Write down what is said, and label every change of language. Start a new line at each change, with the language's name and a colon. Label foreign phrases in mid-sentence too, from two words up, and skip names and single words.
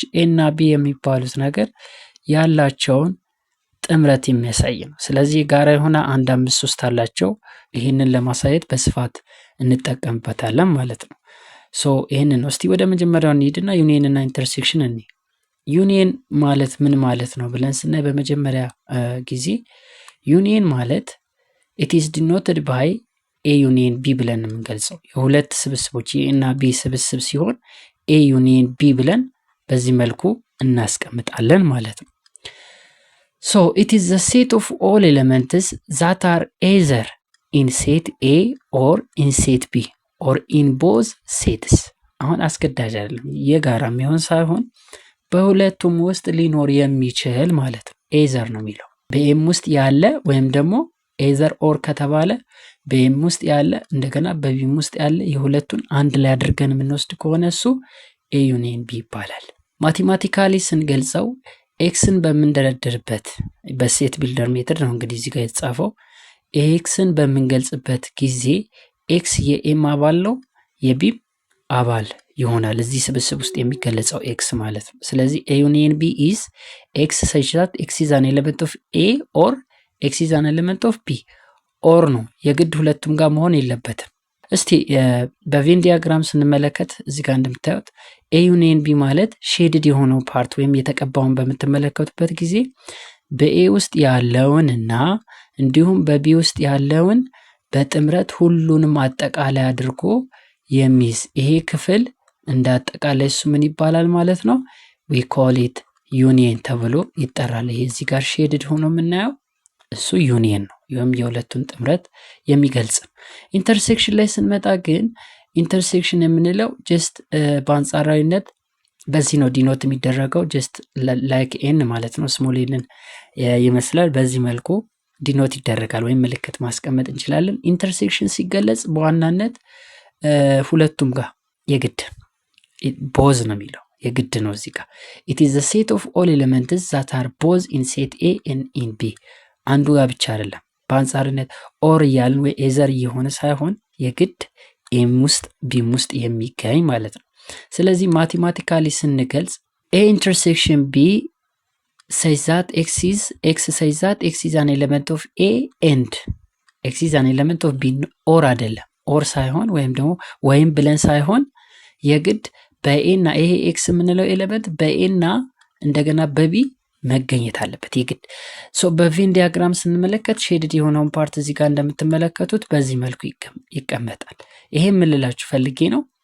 Amharic: ኤ እና ቢ የሚባሉት ነገር ያላቸውን ጥምረት የሚያሳይ ነው። ስለዚህ ጋራ የሆነ 1 5 3 አላቸው። ይህንን ለማሳየት በስፋት እንጠቀምበታለን ማለት ነው። ይህንን ነው። እስቲ ወደ መጀመሪያው እንሂድና ዩኒየን እና ኢንተርሴክሽን እንይ። ዩኒየን ማለት ምን ማለት ነው ብለን ስናይ በመጀመሪያ ጊዜ ዩኒየን ማለት
English: it is denoted by a union b
Amharic: ብለን የምንገልጸው የሁለት ስብስቦች a እና b ስብስብ ሲሆን
English: a union b
Amharic: ብለን በዚህ መልኩ እናስቀምጣለን ማለት ነው።
English: it is the set of all elements that are either in set A or in set B or in both sets።
Amharic: አሁን አስገዳጅ አይደለም፣ የጋራ የሚሆን ሳይሆን በሁለቱም ውስጥ ሊኖር የሚችል ማለት ነው። ኤዘር ነው የሚለው በኤም ውስጥ ያለ ወይም ደግሞ
English: either or
Amharic: ከተባለ በኤም ውስጥ ያለ እንደገና በቢም ውስጥ ያለ የሁለቱን አንድ ላይ አድርገን የምንወስድ ከሆነ እሱ
English: A union B
Amharic: ይባላል። ማቴማቲካሊ ስንገልጸው ኤክስን በምንደረድርበት
English: set builder
Amharic: ሜተድ ነው እንግዲህ እዚህ ጋር የተጻፈው። ኤክስን በምንገልጽበት ጊዜ ኤክስ የኤም አባል ነው፣ የቢም አባል ይሆናል እዚህ ስብስብ ውስጥ የሚገለጸው ኤክስ ማለት ነው። ስለዚህ
English: A union B is x such that x is an element of A or x is an element of B።
Amharic: ኦር ነው የግድ ሁለቱም ጋር መሆን የለበትም። እስቲ
English: Venn diagram
Amharic: ስንመለከት እዚህ ጋር እንደምታዩት
English: A union B
Amharic: ማለት ሼድድ የሆነው ፓርት ወይም የተቀባውን በምትመለከቱበት ጊዜ በኤ ውስጥ ያለውንና እንዲሁም በቢ ውስጥ ያለውን በጥምረት ሁሉንም አጠቃላይ አድርጎ የሚይዝ ይሄ ክፍል እንደ አጠቃላይ እሱ ምን ይባላል ማለት ነው?
English: we call it
Amharic: ዩኒየን ተብሎ ይጠራል። ይሄ እዚህ ጋር ሼድድ ሆኖ የምናየው እሱ ዩኒየን ነው፣ ይህም የሁለቱን ጥምረት የሚገልጽ ነው። ኢንተርሴክሽን ላይ ስንመጣ ግን ኢንተርሴክሽን የምንለው ጀስት በአንጻራዊነት በዚህ ነው ዲኖት የሚደረገው፣
English: just like N
Amharic: ማለት ነው። ስሞል ኤንን ይመስላል። በዚህ መልኩ ዲኖት ይደረጋል ወይም ምልክት ማስቀመጥ እንችላለን። ኢንተርሴክሽን ሲገለጽ በዋናነት ሁለቱም ጋር የግድ ቦዝ ነው የሚለው የግድ ነው እዚህ ጋር
English: it is the set of all elements that are both in set A and in B
Amharic: አንዱ ጋር ብቻ አይደለም። በአንጻርነት ኦር እያልን ወይ ኤዘር እየሆነ ሳይሆን የግድ ኤም ውስጥ ቢም ውስጥ የሚገኝ ማለት ነው። ስለዚህ ማቴማቲካሊ ስንገልጽ
English: A intersection B says that x says that x is an element of A and x is an element of B
Amharic: ኦር አይደለም። ኦር ሳይሆን ወይም ደግሞ ወይም ብለን ሳይሆን የግድ በኤ እና ይሄ ኤክስ የምንለው ኤሌመንት በኤ እና እንደገና በቢ መገኘት አለበት የግድ።
English: Venn diagram
Amharic: ስንመለከት ሼድድ የሆነውን ፓርት እዚህ ጋር እንደምትመለከቱት በዚህ መልኩ ይቀመጣል። ይሄ የምልላችሁ ፈልጌ ነው።